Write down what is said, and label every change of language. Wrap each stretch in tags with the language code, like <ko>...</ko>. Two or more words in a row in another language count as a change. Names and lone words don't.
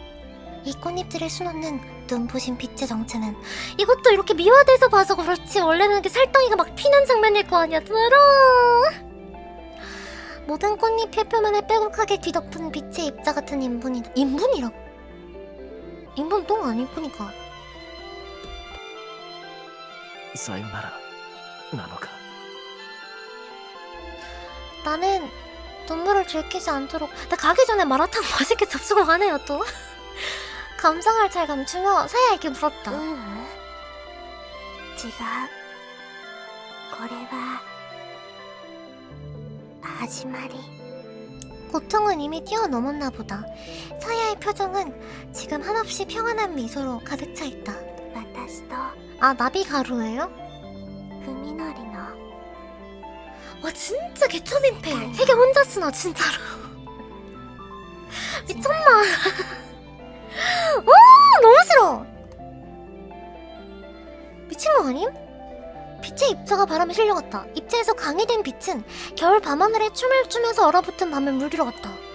<ko>이 꽃잎들을 수놓는 눈부신 빛의 정체는 이것도 이렇게 미화돼서 봐서 그렇지 원래는 이렇게 살덩이가 막 튀는 장면일 거 아니야. 들어. 모든 꽃잎의 표면에 빼곡하게 뒤덮은 빛의 입자 같은 인분이다. 인분이라고? 인분 똥 아니구니까.</ko> <ja>さよならなのか。</ja> <ko>나는 눈물을 들키지 않도록 나 가기 전에 마라탕 맛있게 잡수고 가네요 또. 감성을 잘 감추며 사야에게 물었다.</ko> <ja>違うこれは始まり</ja> <ko>고통은 이미 뛰어넘었나 보다. 사야의 표정은 지금 한없이 평안한 미소로 가득 차 있다.</ko> <ja>私と</ja> <ko>아, 나비 가루예요?</ko> <ja>海のりの</ja> <ko>와 진짜 개초민폐. 세계 혼자 쓰나 진짜로. 미쳤나. 오 너무 싫어. 미친 거 아님? 빛의 입자가 바람에 실려갔다. 입자에서 강해된 빛은 겨울 밤하늘에 춤을 추면서 얼어붙은 밤을 물들어 갔다.</ko>